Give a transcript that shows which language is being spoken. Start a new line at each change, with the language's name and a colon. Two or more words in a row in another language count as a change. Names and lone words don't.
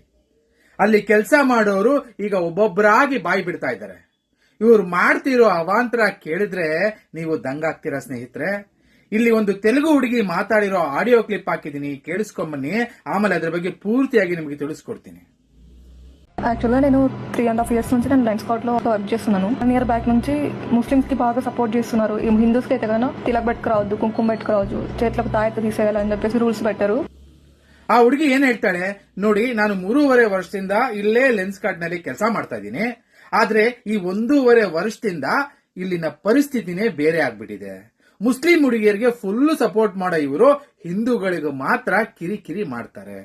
Kannada: ಅಲ್ಲಿ ಕೆಲಸ ಮಾಡೋರು ಈಗ ಒಬ್ಬೊಬ್ಬರಾಗಿ ಬಾಯಿ ಬಿಡ್ತಾ ಇದ್ದಾರೆ. ಇವ್ರು ಮಾಡ್ತಿರೋ ಅವಾಂತರ ಕೇಳಿದ್ರೆ ನೀವು ದಂಗಾಗ್ತೀರಾ ಸ್ನೇಹಿತರೆ. ಇಲ್ಲಿ ಒಂದು ತೆಲುಗು ಹುಡುಗಿ ಮಾತಾಡಿರೋ ಆಡಿಯೋ ಕ್ಲಿಪ್ ಹಾಕಿದೀನಿ, ಕೇಳಿಸ್ಕೊಂಬನ್ನಿ. ಆಮೇಲೆ ಅದ್ರ ಬಗ್ಗೆ ಪೂರ್ತಿಯಾಗಿ ನಿಮಗೆ ತಿಳಿಸ್ಕೊಡ್ತೀನಿ.
Telugu: యాక్చువల్గా నేను 3.5 years నుంచి నేను లెన్స్ కార్ట్ లో వర్క్ చేస్తున్నాను. 1
English: year back
Telugu: నుంచి ముస్లిమ్స్ కి బాగా సపోర్ట్ చేస్తున్నారు. ఈ హిందూస్ కి అయితే కన్నా తిలక్ పెట్టుకురావద్దు, కుంకుమ పెట్టుకురావద్దు, చేతులకు తాయెత్తు తీసేయాలని చెప్పేసి ರೂಲ್ಸ್ పెట్టారు.
Kannada: ಆ ಹುಡುಗಿ ಏನ್ ಹೇಳ್ತಾಳೆ ನೋಡಿ, ನಾನು 3.5 ವರ್ಷದಿಂದ ಇಲ್ಲೇ ಲೆನ್ಸ್ ಕಾರ್ಟ್ ನಲ್ಲಿ ಕೆಲಸ ಮಾಡ್ತಾ ಇದ್ದೀನಿ. ಆದ್ರೆ ಈ 1.5 ವರ್ಷದಿಂದ ಇಲ್ಲಿನ ಪರಿಸ್ಥಿತಿನೇ ಬೇರೆ ಆಗ್ಬಿಟ್ಟಿದೆ. ಮುಸ್ಲಿಂ ಹುಡುಗಿಯರಿಗೆ
English: ಫುಲ್ ಸಪೋರ್ಟ್
Kannada: ಮಾಡೋ ಇವರು ಹಿಂದೂಗಳಿಗೂ ಮಾತ್ರ ಕಿರಿಕಿರಿ ಮಾಡ್ತಾರೆ.